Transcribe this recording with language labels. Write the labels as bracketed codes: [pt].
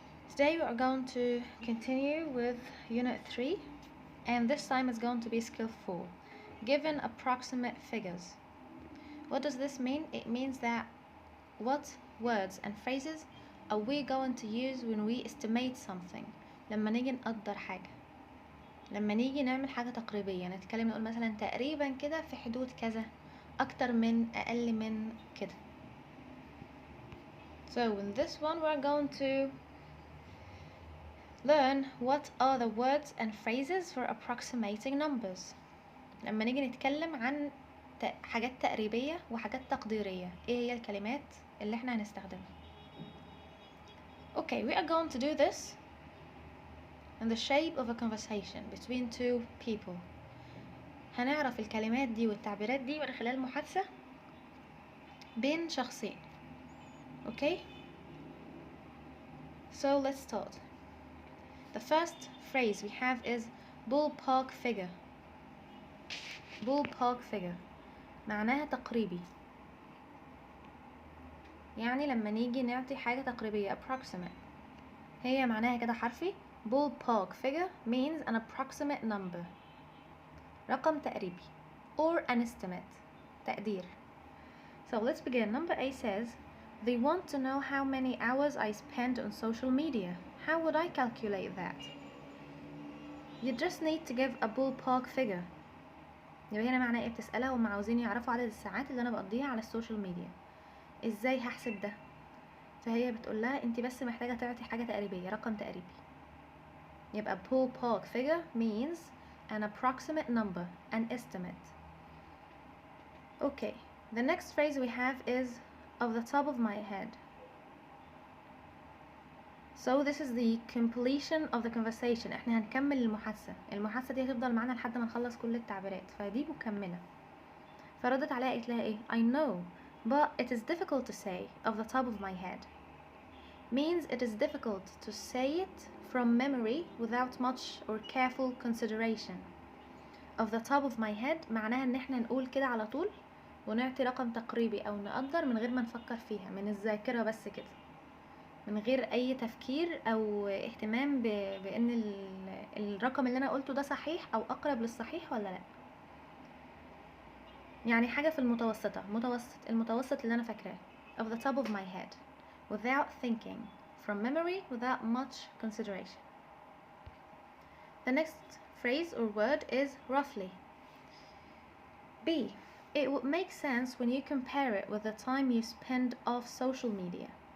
[en] Today we are going to continue with Unit 3, and this time it's going to be Skill 4, given approximate figures. What does this mean? It means that what words and phrases are we going to use when we estimate something؟ [ar] لما نيجي نقدر حاجة، لما نيجي نعمل حاجة تقريبية، نتكلم نقول مثلا تقريبا كده في حدود كذا، أكتر من، أقل من كده. [en] So in this one we're going to learn what are the words and phrases for approximating numbers. [ar] لما نيجي نتكلم عن حاجات تقريبية وحاجات تقديرية، ايه هي الكلمات اللي احنا هنستخدمها؟ [en] Okay, we are going to do this in the shape of a conversation between two people. [ar] هنعرف الكلمات دي والتعبيرات دي من خلال محادثة بين شخصين. [en] Okay? So let's start. The first phrase we have is ballpark figure. [ar] Ballpark figure معناها تقريبي، يعني لما نيجي نعطي حاجة تقريبية approximate، هي معناها كده حرفي. [en] ballpark figure means an approximate number، [ar] رقم تقريبي، [en] or an estimate، تقدير. So let's begin. Number A says, they want to know how many hours I spend on social media. How would I calculate that? You just need to give a ballpark figure. [ar] يبقى هنا معناه ايه؟ بتسألها وهم عاوزين يعرفوا عدد الساعات اللي انا بقضيها على السوشيال ميديا، ازاي هحسب ده؟ فهي بتقول لها انت بس محتاجة تعطي حاجة تقريبية، رقم تقريبي. [en] يبقى ballpark figure means an approximate number, an estimate. Okay, the next phrase we have is off the top of my head. So this is the completion of the conversation. [ar] احنا هنكمل المحادثة دي هتفضل معانا لحد ما نخلص كل التعبيرات، فدي مكملة. فردت عليها قالت لها ايه؟ [en] I know, but it is difficult to say off the top of my head. Means it is difficult to say it from memory without much or careful consideration. [ar] Off the top of my head معناها ان احنا نقول كده على طول ونعطي رقم تقريبي او نقدر من غير ما نفكر فيها، من الذاكرة بس كده، من غير اي تفكير او اهتمام بان الرقم اللي انا قلته ده صحيح او اقرب للصحيح ولا لا. يعني حاجة في المتوسطة، المتوسط اللي انا فاكراه. [en] Of the top of my head, without thinking, from memory, without much consideration. The next phrase or word is roughly. B. It would make sense when you compare it with the time you spend off social media.